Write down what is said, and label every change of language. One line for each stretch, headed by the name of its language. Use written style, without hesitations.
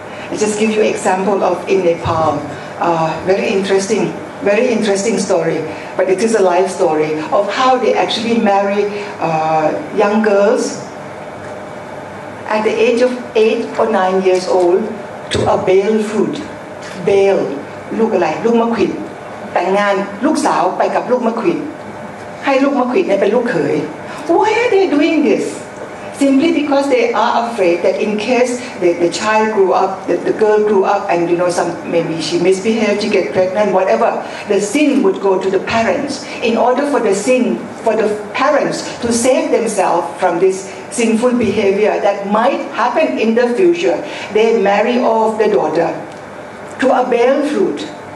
English: I just give you an example of in Nepal, very interesting story, but it is a life story of how they actually marry young girls at the age of 8 or 9 years old to a bale fruit.
Thai: Bale ลูกอะไรลูกมะขวิดแต่งงานลูกสาวไปกับลูกมะขวิดให้ลูกมะขวิดเนี่ยเป็นลูกเขย
English: Why are they doing this? Simply because they are afraid that in case the child grew up, the girl grew up, and maybe she misbehaved, she get pregnant, whatever, the sin would go to the parents. In order for the parents to save themselves from this sinful behavior that might happen in the future, they marry off the daughter to a bale fruit.